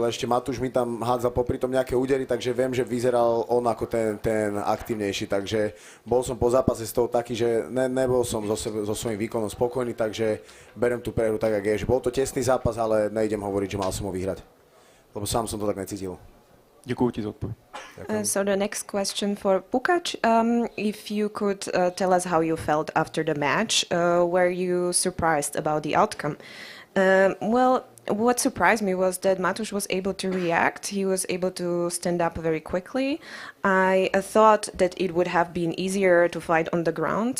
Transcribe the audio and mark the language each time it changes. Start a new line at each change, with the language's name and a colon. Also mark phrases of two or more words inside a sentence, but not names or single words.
Slovak: Ešte Matúš mi tam hádzal popri tom nejaké údery, takže viem, že vyzeral on ako ten aktívnejší. Takže bol som po zápase z toho taký, že nebol som so svojím výkonom spokojný, takže berem tú prehru tak, jak je. Bol to tesný zápas, ale nejdem hovoriť, že mal som ho vyhrať. Lebo sám som to tak necítil.
Czech: Děkuji ti za odpověď.
English: So the next question for Pukac, if you could tell us how you felt after the match, were you surprised about the outcome? Well, what surprised me was that Matúš was able to react. He was able to stand up very quickly. I thought that it would have been easier to fight on the ground.